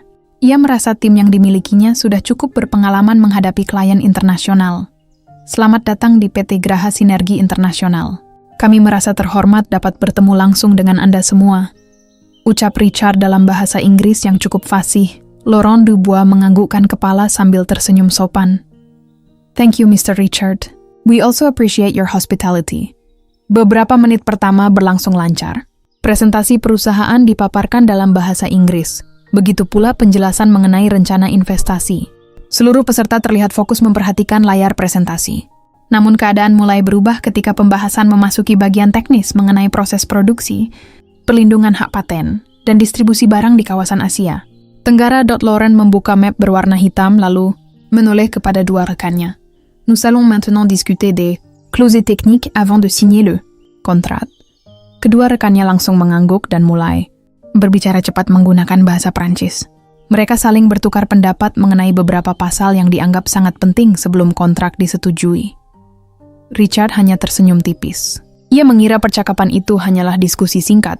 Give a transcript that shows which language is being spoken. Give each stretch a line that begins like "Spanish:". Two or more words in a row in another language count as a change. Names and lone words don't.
Indonesian: Ia merasa tim yang dimilikinya sudah cukup berpengalaman menghadapi klien internasional. Selamat datang di PT Graha Sinergi Internasional. Kami merasa terhormat dapat bertemu langsung dengan Anda semua. Ucap Richard dalam bahasa Inggris yang cukup fasih. Laurent Dubois menganggukkan kepala sambil tersenyum sopan.
English: Thank you, Mr. Richard. We also appreciate your hospitality.
Indonesian: Beberapa menit pertama berlangsung lancar. Presentasi perusahaan dipaparkan dalam bahasa Inggris. Begitu pula penjelasan mengenai rencana investasi. Seluruh peserta terlihat fokus memperhatikan layar presentasi. Namun keadaan mulai berubah ketika pembahasan memasuki bagian teknis mengenai proses produksi, perlindungan hak paten, dan distribusi barang di kawasan Asia. Tenggara. Laurent membuka map berwarna hitam lalu menoleh kepada dua rekannya.
French: Nous allons maintenant discuter des clauses techniques avant de signer le contrat.
Indonesian: Kedua rekannya langsung mengangguk dan mulai berbicara cepat menggunakan bahasa Prancis. Mereka saling bertukar pendapat mengenai beberapa pasal yang dianggap sangat penting sebelum kontrak disetujui. Richard hanya tersenyum tipis. Ia mengira percakapan itu hanyalah diskusi singkat.